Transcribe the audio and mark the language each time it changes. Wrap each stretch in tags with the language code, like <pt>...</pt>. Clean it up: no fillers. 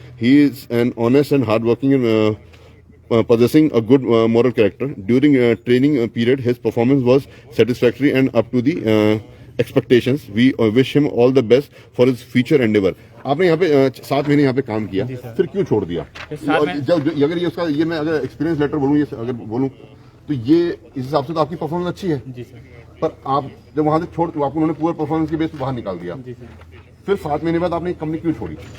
<en>He is an honest and hard working possessing a good moral character. During training period, his performance was satisfactory and up to the expectations. We wish him all the best for his future endeavor.</en> <hi>आपने यहाँ पे 7 महीने यहाँ पे काम किया, फिर क्यों छोड़ दिया? अगर ये उसका मैं अगर एक्सपीरियंस लेटर बोलूँ, ये अगर बोलूँ तो ये इस हिसाब से तो आपकी परफॉर्मेंस अच्छी है जी सर। पर आप जब वहां से छोड़, आपको उन्होंने पूरा परफॉर्मेंस के बेस पे बाहर निकाल दिया, जी सर। फिर 7 महीने बाद आपने कंपनी क्यों छोड़ी?</hi>